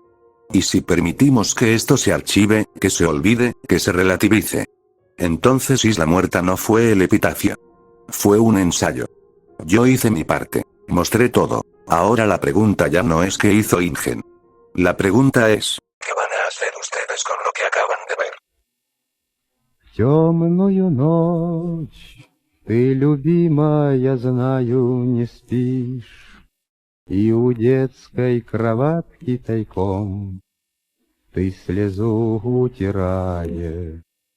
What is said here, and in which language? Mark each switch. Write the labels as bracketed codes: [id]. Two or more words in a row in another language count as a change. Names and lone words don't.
[es] Y si permitimos que esto se archive, que se olvide, que se relativice. Entonces Isla Muerta no fue el epitafio. Fue un ensayo. Yo hice mi parte. Mostré todo. Ahora la pregunta ya no es qué hizo InGen. La pregunta es: ¿qué van a hacer ustedes con lo que acaban de ver? [ru] Темную ночь ты, любимая, знаю, не спишь. И у детской кроватки тайком ты слезу утирая.